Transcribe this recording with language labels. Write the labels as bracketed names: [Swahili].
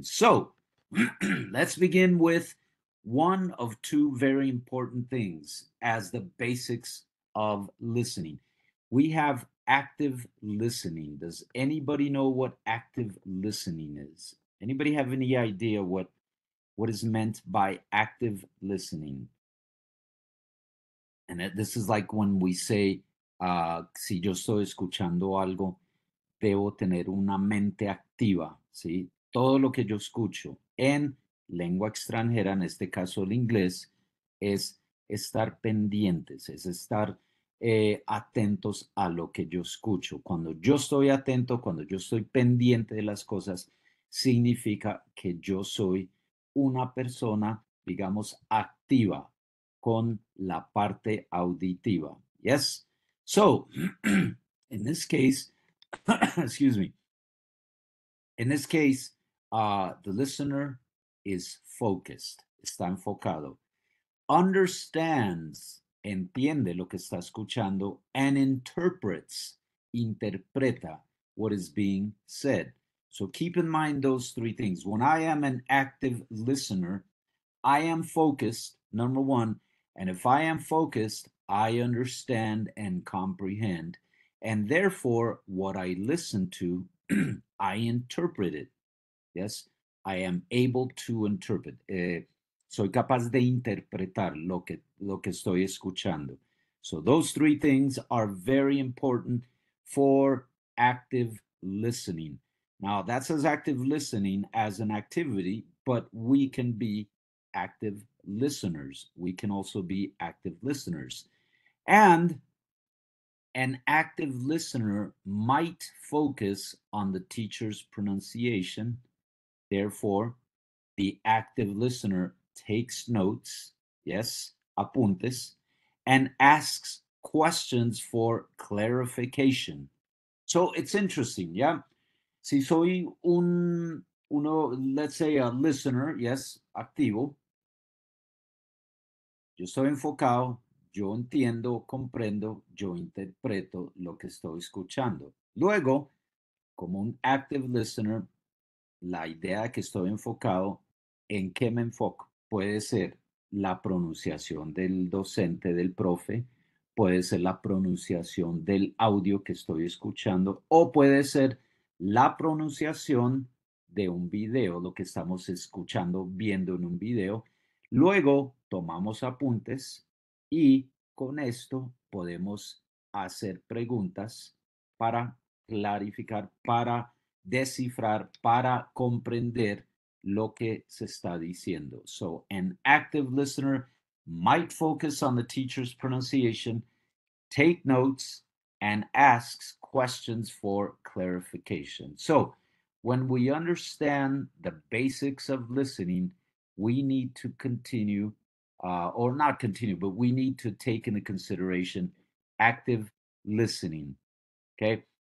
[English] So let's begin with one of two very important things as the basics of listening. We have active listening. Does anybody know what active listening is? Anybody have any idea what is meant by active listening? And this is like when we say, [Spanish] si yo estoy escuchando algo, debo tener una mente activa, ¿sí? Todo lo que yo escucho en lengua extranjera, en este caso el inglés, es estar pendientes, es estar atentos a lo que yo escucho. Cuando yo estoy atento, cuando yo estoy pendiente de las cosas, significa que yo soy una persona, digamos, activa con la parte auditiva. [English] Yes? So, in this case, excuse me. In this case, the listener is focused, [Spanish] está enfocado, [English] understands, [Spanish] entiende lo que está escuchando, [English] and interprets, [Spanish] interpreta [English] what is being said. So keep in mind those three things. When I am an active listener, I am focused, number one, and if I am focused, I understand and comprehend. And therefore, what I listen to, I interpret it. Yes, I am able to interpret. [Spanish] Soy capaz de interpretar lo que estoy escuchando. [English] So those three things are very important for active listening. Now, that says active listening as an activity, but we can be active listeners. We can also be active listeners. And an active listener might focus on the teacher's pronunciation. Therefore, the active listener takes notes, yes, apuntes, and asks questions for clarification. So it's interesting, yeah? [Spanish] Si soy [English] let's say a listener, yes, [Spanish] activo, yo estoy enfocado, yo entiendo, comprendo, yo interpreto lo que estoy escuchando. Luego, como un [English] active listener, [Spanish] la idea que estoy enfocado, ¿en qué me enfoco? Puede ser la pronunciación del docente, del profe, puede ser la pronunciación del audio que estoy escuchando o puede ser la pronunciación de un video, lo que estamos escuchando, viendo en un video. Luego tomamos apuntes y con esto podemos hacer preguntas para clarificar, para descifrar, para comprender lo que se está diciendo. [English] So an active listener might focus on the teacher's pronunciation, take notes, and asks questions for clarification. So when we understand the basics of listening, we need to continue, or not continue, but we need to take into consideration active listening. Okay.